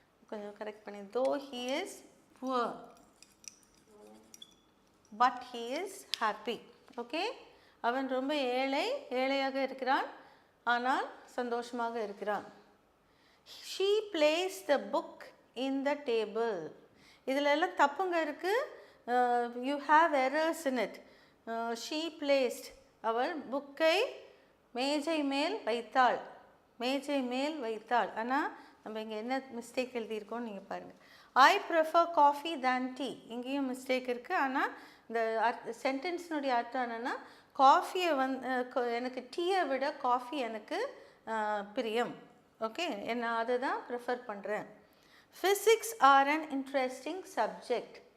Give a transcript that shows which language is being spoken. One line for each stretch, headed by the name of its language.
Tamil: கொஞ்சம் கரெக்ட் பண்ணி,
English: though he is poor but he is happy.
Tamil: Okay, அவன் ரொம்ப ஏழையாக இருக்கிறான் ஆனால் சந்தோஷமாக இருக்கிறான்.
English: She placed the book in the table.
Tamil: இதில் எல்லாம் தப்புங்க இருக்குது.
English: You have errors in it. She placed,
Tamil: அவள் புக்கை மேஜை மேல் வைத்தாள். மேஜை மேல் வைத்தாள். ஆனால் நம்ம இங்கே என்ன மிஸ்டேக் எழுதியிருக்கோம்னு நீங்கள் பாருங்கள்.
English: I prefer coffee than tea.
Tamil: இங்கேயும் மிஸ்டேக் இருக்குது. ஆனால் இந்த சென்டென்ஸினுடைய அர்த்தம் என்னென்னா, காஃபியை எனக்கு டீயை விட காஃபி எனக்கு பிரியம். ஓகே, நான் அதை தான் ப்ரிஃபர் பண்ணுறேன்.
English: Physics are an interesting subject.